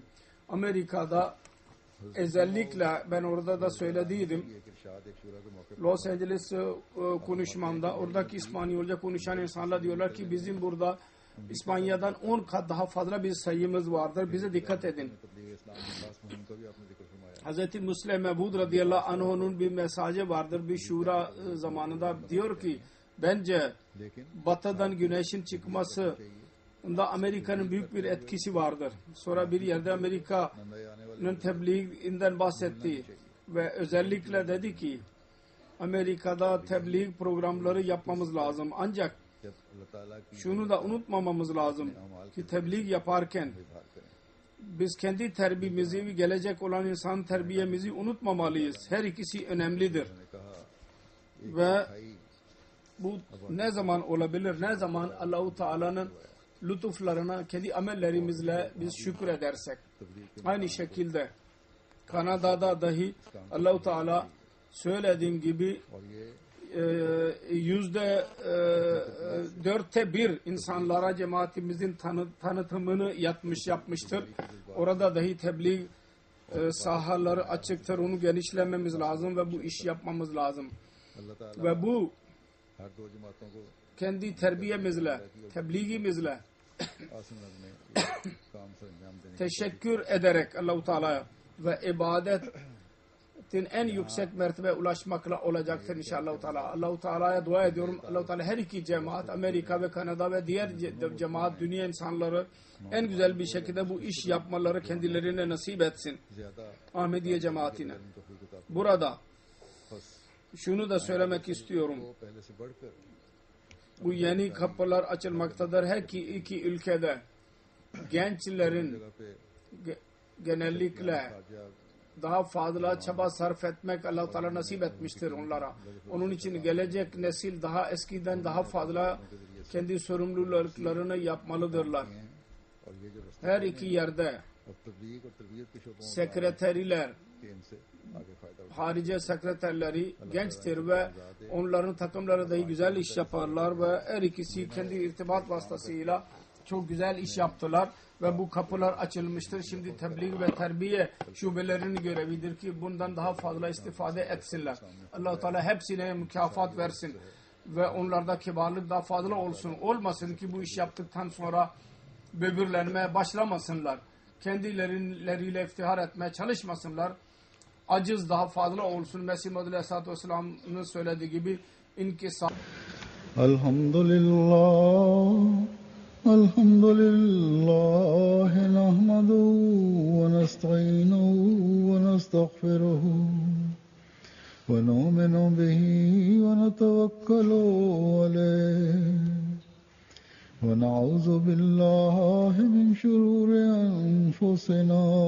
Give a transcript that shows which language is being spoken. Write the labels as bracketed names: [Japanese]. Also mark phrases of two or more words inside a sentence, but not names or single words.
[Turkish] Amerika'da özellikle ben orada da söylediydim. Los Angeles konuşmamda oradaki İspanyolca konuşan insanlar diyorlar ki bizim burada İspanya'dan 10 kat daha fazla bir sayımız vardır. Bize dikkat edin. [Urdu] تبلیغ اسلام کی خاص مہم کا بھی آپ نے ذکر فرمایا. [Turkish] Hazreti Müslim Mevud [Arabic] رضي الله عنه'un [Turkish] bir mesajı vardır. Bir şura zamanında diyor ki bence [Urdu] लेकिन [Turkish] batıdan güneşin çıkması da Amerika'nın büyük bir etkisi vardır. Sonra bir yerde Amerika'nın tebliğinden bahsetti ve özellikle dedi ki Amerika'da tebliğ programları yapmamız lazım. Ancak [Urdu] جب اللہ تعالیٰ کی [Turkish] şunu da unutmamamız lazım ki tebliğ yaparken [Urdu] اظہار کریں. [Turkish] biz kendi terbiyemizi ve gelecek olan insan terbiyemizi unutmamalıyız. Her ikisi önemlidir. [Urdu] انہوں نے کہا [Turkish] Ve bu ne zaman olabilir? Ne zaman Allah-u Teala'nın lütuflarına kendi amellerimizle biz şükür edersek. Aynı şekilde Kanada'da dahi Allah-u Teala söylediğim gibi [Urdu] اور یہ [Turkish] %1 insanlara cemaatimizin tanıtımını yapmıştır. Orada dahi tebliğ sahaları açıktır. Onu genişlememiz lazım ve bu iş yapmamız lazım. [Urdu] اللہ تعالیٰ [Turkish] Ve bu [Urdu] ہر دو جماعتوں کو [Turkish] kendi terbiyemizle, tebliğimizle [Urdu] آسن میں یہ کام سر انجام دینے کی [Turkish] teşekkür ederek Allah-u Teala'ya ve ibadetin en yüksek mertebe ulaşmakla olacaktır [Arabic] إن شاء الله تعالى. [Turkish] Allah-u Teala'ya dua ediyorum. Allah-u Teala her iki cemaat, Amerika ve Kanada ve diğer cemaat, dünya insanları en güzel bir şekilde bu iş yapmaları kendilerine nasip etsin. [Urdu] ज्यादा [Turkish] Ahmediye cemaatine. [Urdu] توفیق عطا [Turkish] Burada [Urdu] बस [Turkish] şunu da söylemek istiyorum. [Urdu] وہ پہلے سے بڑھ کر [Turkish] Bu yeni kapılar açılmaktadır. Her iki ülkede gençlerin [Urdu] جگہ پے [Turkish] genellikle [Urdu] कामयाब [Turkish] daha fazla çaba sarf etmek Allah-u Teala nasip etmiştir onlara. Onun için gelecek nesil daha eskiden daha fazla kendi sorumluluklarını yapmalıdırlar. [Urdu] ہیں اور یہ جو رستے [Turkish] Her iki yerde [Urdu] اور تبلیغ اور تربیت کے شعبوں میں [Turkish] sekreteriler, [Urdu] کہ ان سے آگے فائدہ اٹھائیں. [Turkish] harice sekreterleri gençtir ve onların takımları da güzel iş yaparlar ve her ikisi kendi irtibat vasıtasıyla çok güzel iş yaptılar ve bu kapılar açılmıştır. Şimdi tebliğ ve terbiye şubelerinin görevidir ki bundan daha fazla istifade etsinler. Allah-u Teala hepsine mükafat versin ve onlarda kibarlık daha fazla olsun. Olmasın ki bu iş yaptıktan sonra böbürlenmeye başlamasınlar. Kendileriyle iftihar etmeye çalışmasınlar. Aciz daha fazla olsun. Mesih Muhammed [Arabic] عليه الصلاة والسلام [Turkish] söylediği gibi inkisar. [Arabic] الحمد لله نحمده ونستعينه ونستغفره ونؤمن به ونتوكل عليه ونعوذ بالله من شرور أنفسنا